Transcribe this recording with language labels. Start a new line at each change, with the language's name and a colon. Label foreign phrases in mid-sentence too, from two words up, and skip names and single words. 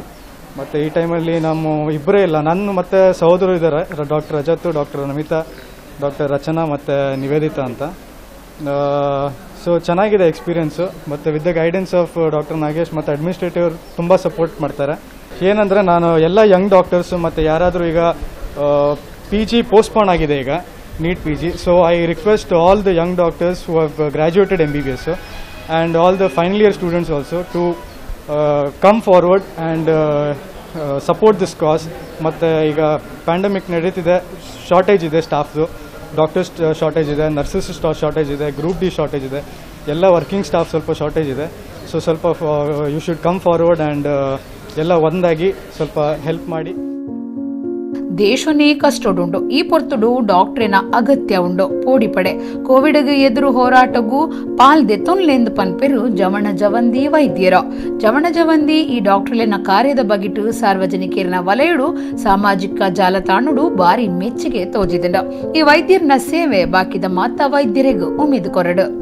Kannada: ಮತ್ತು ಈ ಟೈಮಲ್ಲಿ ನಮ್ಮ ಇಬ್ಬರೇ ಇಲ್ಲ, ನನ್ನ ಮತ್ತು ಸಹೋದರರು ಇದ್ದಾರೆ, ಡಾಕ್ಟರ್ ರಜತ್, ಡಾಕ್ಟರ್ ನಮಿತಾ, ಡಾಕ್ಟರ್ ರಚನಾ ಮತ್ತು ನಿವೇದಿತಾ ಅಂತ. ಸೊ ಚೆನ್ನಾಗಿದೆ ಎಕ್ಸ್ಪೀರಿಯೆನ್ಸು. ಮತ್ತು
English: with the guidance of doctor Nagesh
Kannada: ಮತ್ತು ಅಡ್ಮಿನಿಸ್ಟ್ರೇಟಿವ್ ತುಂಬ ಸಪೋರ್ಟ್ ಮಾಡ್ತಾರೆ. ಏನಂದರೆ ನಾನು ಎಲ್ಲ
English: young doctors
Kannada: ಮತ್ತು ಯಾರಾದರೂ ಈಗ PG ಪೋಸ್ಟ್ಪೋನ್ ಆಗಿದೆ ಈಗ NEET PG.
English: So I request all the young doctors who have graduated MBBS and all the final year students also to come forward and support this cause.
Kannada: ಮತ್ತು ಈಗ ಪ್ಯಾಂಡಮಿಕ್ ನಡೀತಿದೆ, ಶಾರ್ಟೇಜ್ ಇದೆ, ಸ್ಟಾಫ್ದು
English: doctors shortage
Kannada: ಇದೆ,
English: nurses shortage
Kannada: ಇದೆ, ಗ್ರೂಪ್ ಡಿ ಶಾರ್ಟೇಜ್ ಇದೆ, ಎಲ್ಲ
English: working staff
Kannada: ಸ್ವಲ್ಪ ಶಾರ್ಟೇಜ್ ಇದೆ. ಸೊ ಸ್ವಲ್ಪ
English: you should come forward
Kannada: ಆ್ಯಂಡ್ ಎಲ್ಲ ಒಂದಾಗಿ ಸ್ವಲ್ಪ ಹೆಲ್ಪ್ ಮಾಡಿ.
Tulu: ದೇಶನೇ ಕಷ್ಟಡುಂಡು ಈ ಪೊರ್ತುಡು ಡಾಕ್ಟ್ರಿನ ಅಗತ್ಯ ಉಂಡು ಪೋಡಿಪಡೆ ಕೋವಿಡ್ಗೆ ಎದುರು ಹೋರಾಟಗೂ ಪಾಲ್ದೆತ್ತೊನ್ಲೆಂದು ಪನ್ಪೆರು ಜವಣ ಜವಂದಿ ವೈದ್ಯರ ಜವಣ ಜವಂದಿ ಈ ಡಾಕ್ಟರ್ಲೆನ ಕಾರ್ಯದ ಬಗೆಟು ಸಾರ್ವಜನಿಕರನ ವಲಯಡು ಸಾಮಾಜಿಕ ಜಾಲತಾಣಡು ಬಾರಿ ಮೆಚ್ಚುಗೆ ತೋಜಿದಂಡ ಈ ವೈದ್ಯರನ ಸೇವೆ ಬಾಕಿದ ಮಾತ ವೈದ್ಯರಿಗೂ ಉಮೇದು ಕೊರಡು.